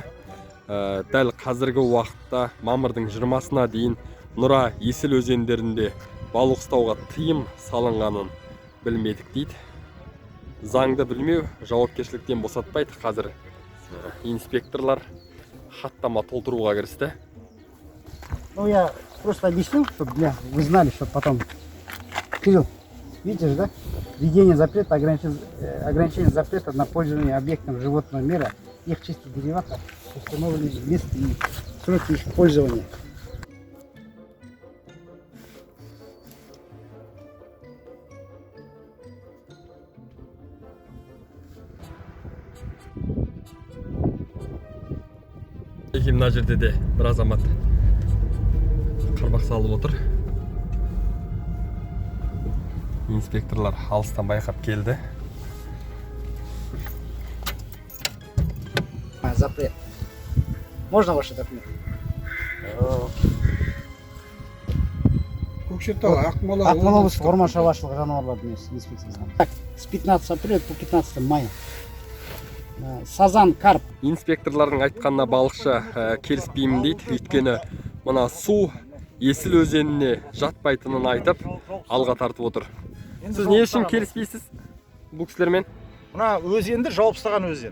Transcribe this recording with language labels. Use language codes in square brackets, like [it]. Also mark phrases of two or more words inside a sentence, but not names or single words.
[kk] Дәл қазіргі уақытта мамырдың 20-сына дейін Нұра, Есіл өзендерінде балық ұстауға тыйым салынғанын білмедік дейді. Заңды білмеу жауапкершіліктен босатпайды. Қазір инспекторлар хаттама толтыруға кірісті. [ru] Ну, я просто объясню, чтобы вы знали, чтобы потом... Кирилл, видишь, да? Введение запрета, ограничение запрета на пользование объектом животного мира, их части дериватов, установлены место и сроки их пользования. [kk] Мына жерде де бір азамат қармақ салып отыр. Инспекторлар алыстан байқап келді. [ru] Запрет. Можно ваши документы? [kk] Көкшетау, Ақмола облысы орман шаруашылығы жануарлар дүниесі инспекциясынан. [ru] С 15 апреля по 15 мая. Сазан, карп. [kk] Инспекторлардың айтқанына балықшы келіспеймін дейді. Өйткені мына су Есіл өзеніне жатпайтынын айтып, алға тартып отыр. Сіз не үшін келіспейсіз бұл кісілермен? Мына өзенді жауып тастаған өзен.